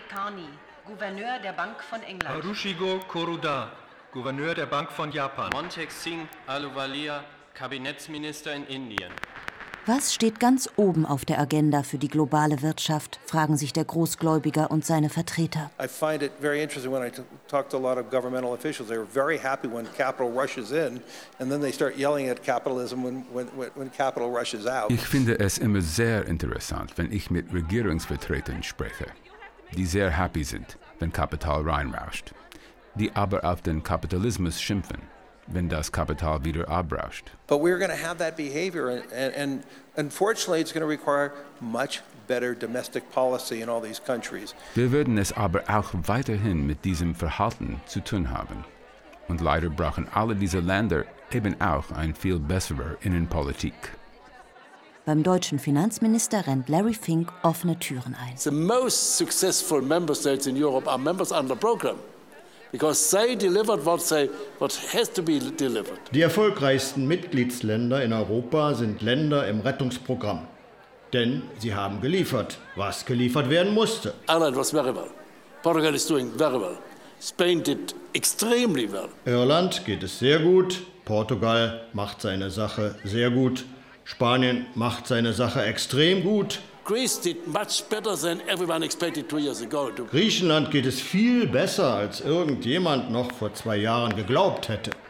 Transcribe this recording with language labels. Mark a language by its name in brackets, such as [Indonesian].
[German] Carney, Gouverneur der Bank von England, Harushigo Kuroda, Gouverneur der Bank von Japan, Montek Singh Ahluwalia, Kabinettsminister in Indien. Was steht ganz oben auf der Agenda für die globale Wirtschaft, fragen sich der Großgläubiger und seine Vertreter. [English] I find it very interesting when I talk to a lot of governmental officials. They're very happy when capital rushes in and then they start yelling at capitalism when capital rushes out. [German] Ich finde es immer sehr interessant, wenn ich mit Regierungsvertretern spreche, die sehr happy sind, wenn Kapital reinrauscht, die aber auf den Kapitalismus schimpfen, wenn das Kapital wieder abrauscht. [English] But we're going to have that behavior and unfortunately it's going to require much better domestic policy in all these countries. [German] Wir werden es aber auch weiterhin mit diesem Verhalten zu tun haben. Und leider brauchen alle diese Länder eben auch ein viel besserer Innenpolitik. Beim deutschen Finanzminister rennt Larry Fink offene Türen ein. [English] The most successful member states in Europe are members under program. Because they delivered what has to be delivered. [German] Die erfolgreichsten Mitgliedsländer in Europa sind Länder im Rettungsprogramm. Denn sie haben geliefert, was geliefert werden musste. [English] Ireland was very well. Portugal is doing very well. Spain did extremely well. [German] Irland geht es sehr gut. Portugal macht seine Sache sehr gut. Spanien macht seine Sache extrem gut. Griechenland geht es viel besser, als irgendjemand noch vor 2 Jahren geglaubt hätte.